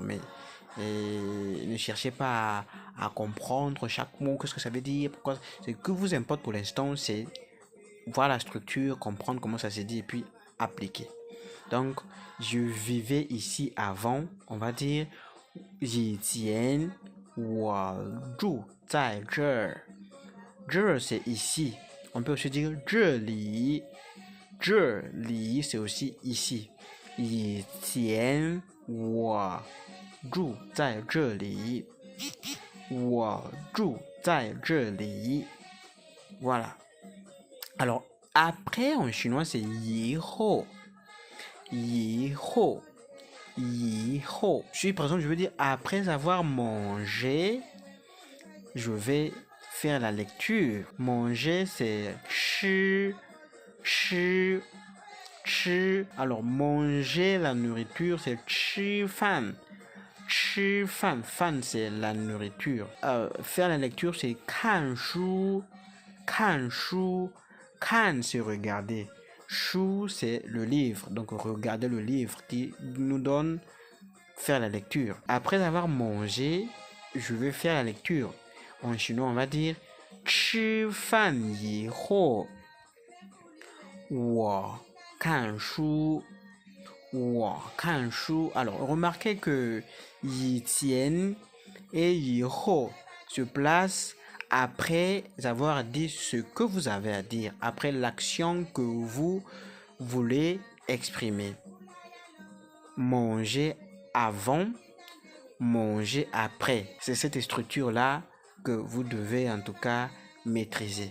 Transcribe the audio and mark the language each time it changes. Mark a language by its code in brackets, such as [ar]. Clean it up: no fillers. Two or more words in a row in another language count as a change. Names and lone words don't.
[fr] Mais ne cherchez pas à comprendre chaque mot, qu'est-ce que ça veut dire, pourquoi. Ce que vous importe pour l'instant, c'est voir la structure, comprendre comment ça se dit et puis appliquer. Donc, je vivais ici avant, on va dire, [zh] 以前我住在这儿。 [fr] 这儿 c'est ici. On peut aussi dire 这里。这里 c'est aussi ici. [zh] 以前我住在这里。我住在这里。Voilà. [fr] Alors, après en chinois, c'est 以后。 [zh] 以后。以后. [fr] Si par exemple je veux dire après avoir mangé, je vais faire la lecture. Manger c'est [zh] 吃 吃 吃. [fr] Alors manger la nourriture c'est [zh] 吃饭 吃饭 饭 [fr] c'est la nourriture. Faire la lecture c'est [zh] 看书 看书 看 [fr] c'est regarder. Chou, c'est le livre. Donc, regardez le livre qui nous donne faire la lecture. Après avoir mangé, je vais faire la lecture. En chinois, on va dire [zh] 吃饭以后我看书我看书. [fr] Alors, remarquez que 以前 et 以后 se placent après avoir dit ce que vous avez à dire, après l'action que vous voulez exprimer. Manger avant, manger après. C'est cette structure-là que vous devez en tout cas maîtriser.